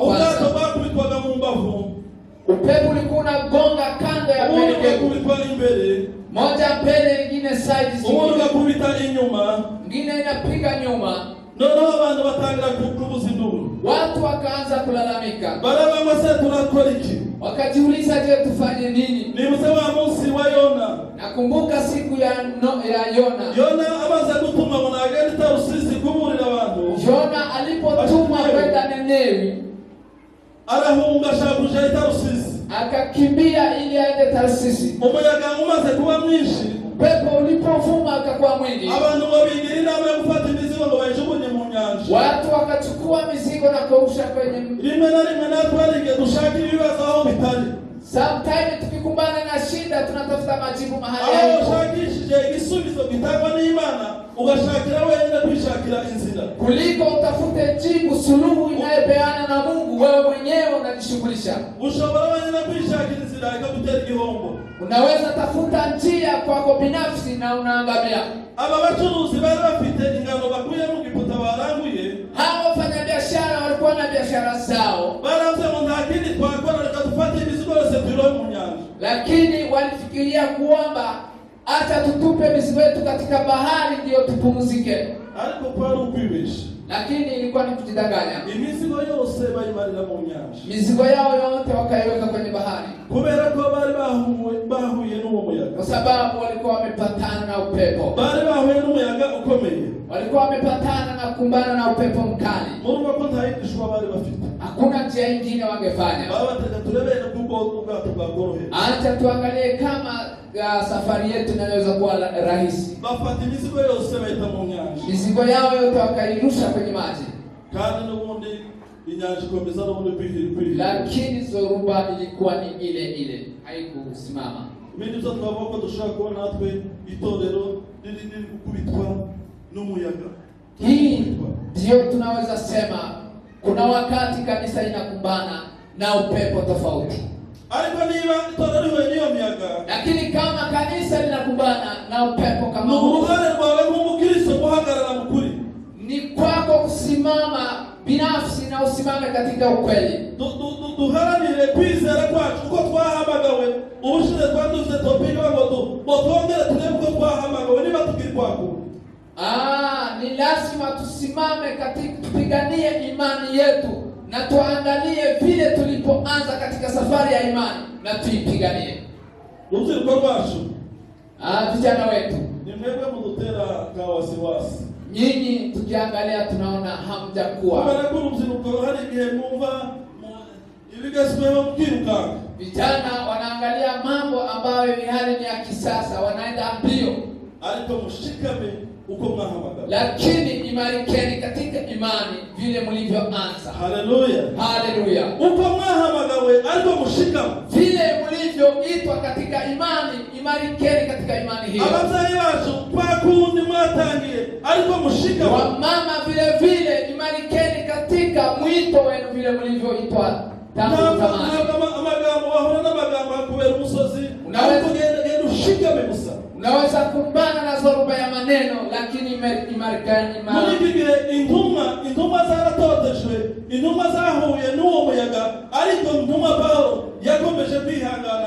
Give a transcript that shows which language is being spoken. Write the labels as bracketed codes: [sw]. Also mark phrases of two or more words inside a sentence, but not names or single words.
[rw] Ubwato [sw] kwanza. [rw] bwakubitwaga mu mbavu, [sw] Upepo ulikuwa unagonga kando ya [rw] ubundi [sw] mbele, [rw] bwakubitwa imbere, [sw] moja mbele, nyingine side, [rw] ubundi [sw] zingine [rw] bwakubita inyuma. [sw] nyingine inapiga nyuma. [rw] Noneho abantu batangira kuvuza induru, [sw] Watu wakaanza kulalamika, [rw] barabangwa se turakora iki? [sw] wakajiuliza, je, tufanye nini? [rw] Nibutse wa munsi wa Yona. [sw] Nakumbuka siku ya Yona. [rw] Yona amaze gutuma ngo nagende i Tarusizi kuburira abantu, [sw] Yona alipotumwa kwenda Ninewi, [rw] arahunga ashaka kuja i Tarusizi. [sw] akakimbia ili aende Tarsisi. [rw] Umuyaga umaze kuba mwinshi, [sw] Pepo ulipovuma akakuwa mwingi, [rw] abantu ngo bigira inama yo gufata imizigo ngo bayijugunye mu nyanja. [sw] watu wakachukua mizigo na kurusha kwenye. [rw] Rimwe na rimwe natwe harige dushaka ibibazo aho bitari, [sw] Sometimes tukikumbana na shida tunatafuta majibu mahali [rw] aho [sw] hapo, [rw] ushakishije igisubizo gitangwa n'Imana ugashakira wenyine kwishakira inzira. [sw] kuliko utafute jibu suluhu inayopeana na Mungu. Wewe mwenyewe unajishughulisha. [rw] Ushobora wenyine kwishakira inzira ikagutera igihombo. [sw] Unaweza tafuta njia kwako binafsi na unaangamia. [rw] Aba bacuruzi bari bafite ingano bakuye mu giputa baranguye, [sw] Hao wafanyabiashara walikuwa na biashara zao, [rw] baravuze ngo nta kindi twakora, reka dufate imizigo yose tuyirohe mu nyanja. [sw] lakini walifikiria kuomba, acha tutupe mizigo yetu katika bahari ndio tupumzike. [rw] Ariko kwari ukwibesha. [sw] Lakini ilikuwa ni kujidanganya. [rw] Imizigo yose bayimarira mu nyanja, [sw] Mizigo yao yote wakaiweka kwenye bahari, [rw] kubera ko bari bahuye n'uwo muyaga. [sw] kwa sababu walikuwa wamepatana na upepo. [rw] Bari bahuye n'umuyaga ukomeye. [sw] Walikuwa wamepatana na kukumbana na upepo mkali. [rw] Murumva ko nta yindi shwa bari bafite. [sw] Hakuna njia nyingine wangefanya. [rw] Babatega turebere kuko ubwato bwagoroheye. [sw] Acha tuangalie kama safari yetu inaweza kuwa rahisi. [rw] Bafata imizigo yose bayita mu nyanja, [sw] Mizigo yao yote wakairusha kwenye maji, [rw] kandi n'ubundi inyanja ikomeza n'ubundi kwihira. [sw] lakini zoruba ilikuwa ni ile ile, haikusimama. [rw] Ibindi byo twavuga ko dushobora kuba natwe itorero riri gukubitwa n'umuyaga. [sw] Hii ndio tunaweza sema kuna wakati kanisa inakumbana na upepo tofauti. [rw] Ariko niba itorero rihuye n'iyo miyaga, [sw] Lakini kama kanisa linakumbana na upepo kama ni huu, [rw] uruhare rwawe nk'umukristo guhagarara mu kuri. [sw] ni kwako kusimama binafsi na usimame katika ukweli. [rw] Duharanire kwizera kwacu uko twahamagawe. Ubushize twari dufite topiki ngo twongere turebe uko twahamagawe niba tukiri kwako. [sw] Ni lazima tusimame katika, tupiganie imani yetu na tuangalie vile tulipoanza katika safari ya imani na tuipiganie. [rw] Urubyiruko rwacu, [sw] Vijana wetu, [rw] ni mwebwe mudutera ka wasiwasi. [sw] nyinyi tukiangalia tunaona hamjakuwa. [rw] Kubera ko urubyiruko hari igihe mwumva ibigasweho mukirukanga. [sw] Vijana wanaangalia mambo ambayo ni hali ni ya kisasa, wanaenda mbio. [rw] Ariko mushikame uko mwahamagawe. [sw] Lakini imarikeni katika imani vile mlivyoanza. Haleluya. Haleluya. [rw] Uko mwahamagawe ariko mushikame. [sw] Vile mlivyoitwa katika imani, imarikeni katika imani hiyo. [rw] Ababyeyi bacu twakundi mwatangiye ariko mushikame. [sw] Wamama vile vile imarikeni katika mwito wenu vile mlivyoitwa tangu zamani. [rw] Amagambo wahora n'amagambo akubera umusozi. [sw] Unaweza [rw] Ariko genda ushikame gusa. [sw] Unaweza kumbana na zoruba ya maneno, lakini imarikeni imani. [rw] Muri iki gihe intumwa zaratotejwe, intumwa zahuye n'uwo muyaga, ariko intumwa Pawulo yakomeje kwihangana.